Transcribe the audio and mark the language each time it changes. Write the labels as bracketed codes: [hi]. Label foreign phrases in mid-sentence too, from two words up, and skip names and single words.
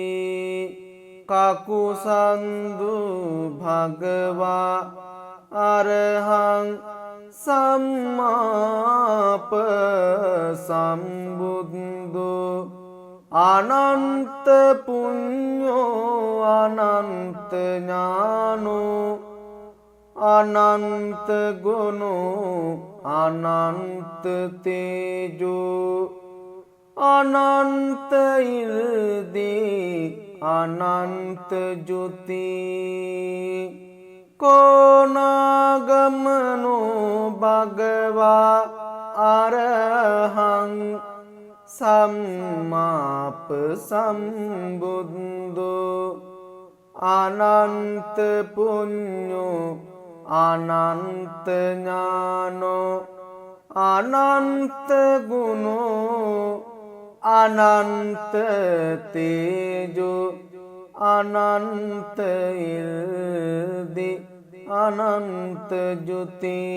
[pi] කකුසන්දු භගවා අරහං සම්මාප සම්බුද්ධු අනන්ත පුඤ්ඤෝ අනන්ත ඥානෝ අනන්ත ගුණෝ අනන්ත තේජෝ අනන්ත ඉල්දී අනන්ත ජුති කෝනාගමනෝ භගවා අරහං සම්මාප සම්බුද්ධෝ අනන්ත පුඤ්ඤෝ අනන්ත ඥානෝ අනන්ත ගුණෝ අනන්ත තේජෝ අනන්ත ඉල්දි අනන්ත ජුති